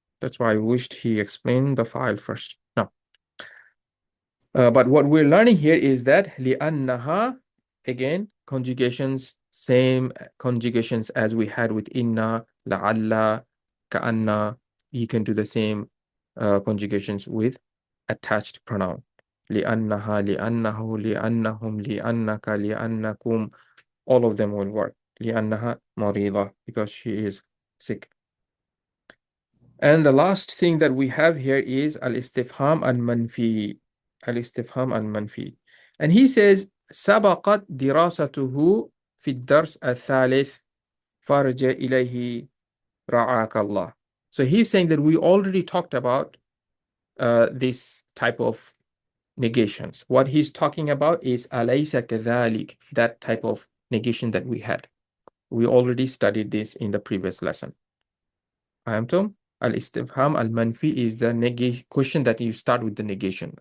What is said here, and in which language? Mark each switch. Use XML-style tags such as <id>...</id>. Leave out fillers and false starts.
<en>That's why I wished he explained the file first. Now, but what we're learning here is that لأنها, again, conjugations, same conjugations as we had with inna, لعل, كأن. You can do the same conjugations with attached pronoun.</en> <ar>لأنها, لأنه, لأنهم, لأنك, لأنكم.</ar> <en>All of them will work.</en> <ar>لأنها مريضة,</ar> <en>because she is sick. And the last thing that we have here is al-istifham al-manfi. Al-istifham al-manfi. And he says,</en> <ar>سبقت دراسته في الدرس الثالث فارجع إليه رعاك الله.</ar> <en>So he's saying that we already talked about this type of negations. What he's talking about is</en> <ar>أليس كذلك,</ar> <en>that type of negation that we had. We already studied this in the previous lesson. فهمتم؟ Al-istifham al-manfi is the negation question that you start with the negation.</en>